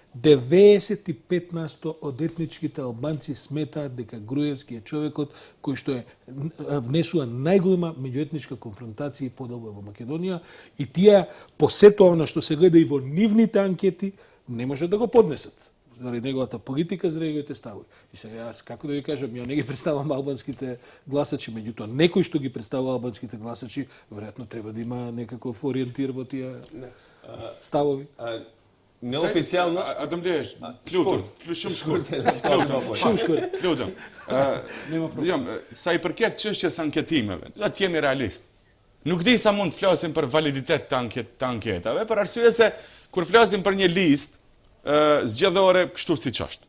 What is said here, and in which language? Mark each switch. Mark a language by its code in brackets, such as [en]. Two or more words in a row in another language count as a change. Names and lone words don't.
[mk] 95% од етничките албанци сметаат дека Груевски е човекот кој што внесува најголема меѓуетничка конфронтација и подоба во Македонија и тие по сето она што се гледа и во нивните анкети не може да го поднесат заради неговата политика, заради неговите ставови. И сега јас како да ви кажам, ја не ги представам албанските гласачи, меѓутоа некој што ги представува албанските гласачи, веројатно треба да има некаков ориентир во тие ставови. Неофицијално, [sq] Ademdesh, lutem, shumë shkurt. Lutem. Sa i përket çështjes anketimeve, do të jemi realist. Nuk di sa mund të flasim për validitet të anketave, për arsye se kur flasim për një listë zgjedhore kështu siç është.